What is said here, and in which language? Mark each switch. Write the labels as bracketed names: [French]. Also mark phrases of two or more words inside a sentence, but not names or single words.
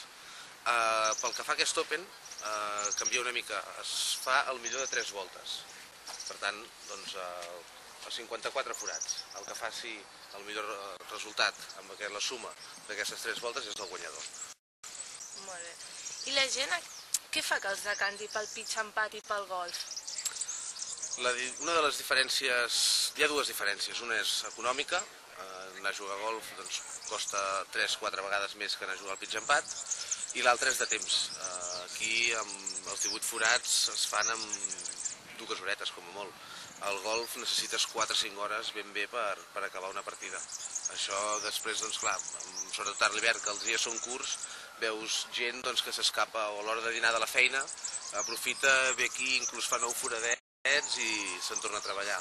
[Catalan] Pel que fa a aquest Open, canvia una mica, es fa el millor de 3 voltes. Per tant, doncs, els 54 forats. El que faci el millor resultat amb la suma d'aquestes 3 voltes és el guanyador. Molt bé. I la gent, què fa que els decanti pel [English] pitch and pad [Catalan] i pel golf? Una de les diferències, hi ha dues diferències. Una és econòmica, anar a jugar a golf doncs, costa 3-4 vegades més que anar a jugar al [English] pitch and pad, [Catalan] i l'altra és de temps. Aquí, amb els 18 forats, es fan amb 2 horetes, com a molt. Al golf necessites 4-5 hores ben bé per acabar una partida. Això després, doncs clar, sobretot a l'hivern, que els dies són curts, veus gent doncs, que s'escapa o a l'hora de dinar de la feina, aprofita, ve aquí, inclús fa 9 foradets i se'n torna a treballar.